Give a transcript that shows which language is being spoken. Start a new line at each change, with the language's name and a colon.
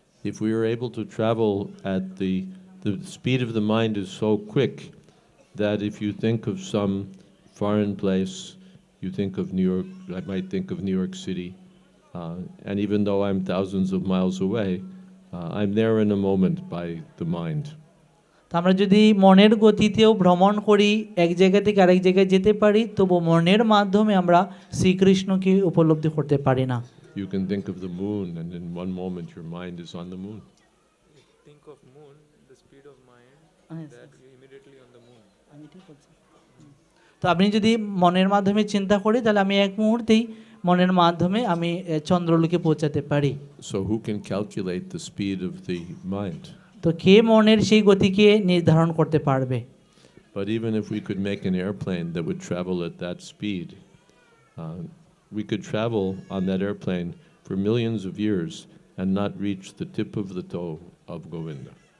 English: If we are able to travel at the speed of the mind is so quick that if you think of some foreign place, you think of New York, I might think of New York City, and even though I'm thousands of miles away, I'm there in a moment by the mind.
Bangla: আমরা যদি মনের গতিতেও ভ্রমণ করি, এক জায়গা থেকে আরেক জায়গায় যেতে পারি, তবু মনের মাধ্যমে আমরা শ্রীকৃষ্ণকে উপলব্ধি করতে পারি না।
English: You can think of the moon, and in one moment your mind is on the moon. Think of moon, the speed of mind, that you immediately on the moon.
Bangla: তো আপনি যদি মনের মাধ্যমে চিন্তা করি, তাহলে আমি এক মুহূর্তেই মনের মাধ্যমে আমি চন্দ্রলোকে পৌঁছাতে পারি।
English: So who can calculate the speed of the mind?
Bangla: তো কে মনের সেই গতিকে নির্ধারণ করতে পারবে?
English: But even if we could make an airplane that would travel at that speed, we could travel on that airplane for millions of years and not reach the tip of the toe of Govinda.